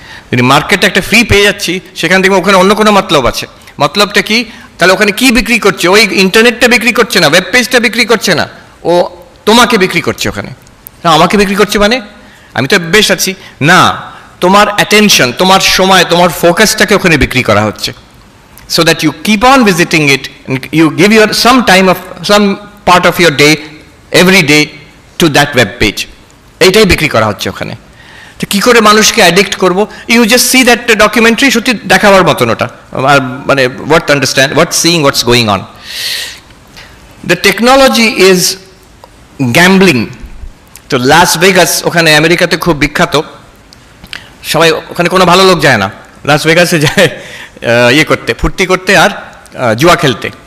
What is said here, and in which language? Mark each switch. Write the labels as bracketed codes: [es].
[bn] যদি মার্কেটে একটা ফ্রি পেয়ে যাচ্ছি, সেখান থেকে ওখানে অন্য কোনো মতলব আছে। মতলবটা কি? তাহলে ওখানে কি বিক্রি করছে? ওই ইন্টারনেটটা বিক্রি করছে না, ওয়েব পেজটা বিক্রি করছে না, ও তোমাকে বিক্রি করছে ওখানে। না, আমাকে বিক্রি করছে মানে আমি তো বেশ আছি না, তোমার অ্যাটেনশন, তোমার সময়, তোমার ফোকাসটাকে ওখানে বিক্রি করা হচ্ছে। [en] So that you keep on visiting it and you give your some part of your day every day to that web page. [bn] এইটাই বিক্রি করা হচ্ছে ওখানে। তো কি করে মানুষকে অ্যাডিক্ট করব? [en] you just see that documentary, [bn] সত্যি দেখাবার মতন ওটা, মানে [en] Worth understand, worth seeing what's going on. The technology is gambling. [bn] তো লাস ভেগাস ওখানে আমেরিকাতে খুব বিখ্যাত, সবাই ওখানে কোনো ভালো লোক যায় না, লাস ভেগাসে যায় ইয়ে করতে, ফুর্তি করতে আর জুয়া খেলতে।